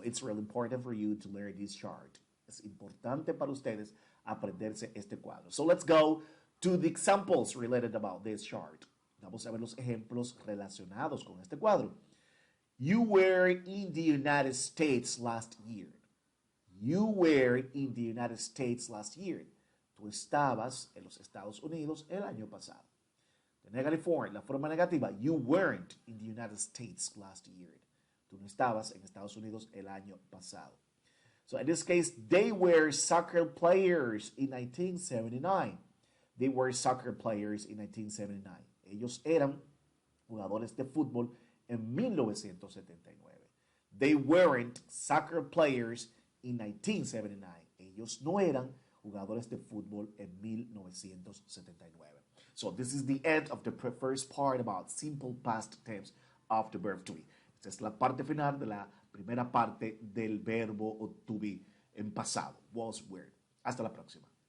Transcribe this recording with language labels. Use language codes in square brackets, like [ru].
[en] So it's really important for you to learn this chart. [es] Es importante para ustedes aprenderse este cuadro. [en] So let's go to the examples related about this chart. [es] Vamos a ver los ejemplos relacionados con este cuadro. [en] You were in the United States last year. You were in the United States last year. [es] Tú estabas en los Estados Unidos el año pasado. [en] The negative form, [es] la forma negativa, [en] you weren't in the United States last year. [es] Tú no estabas en Estados Unidos el año pasado. [en] So in this case, they were soccer players in 1979. They were soccer players in 1979. [es] Ellos eran jugadores de fútbol en 1979. [en] They weren't soccer players in 1979. [es] Ellos no eran jugadores de fútbol en 1979. [en] So this is the end of the first part about simple past tense of the verb to be. [es] Esta es la parte final de la primera parte del verbo to be en pasado. Was, were. Hasta la próxima.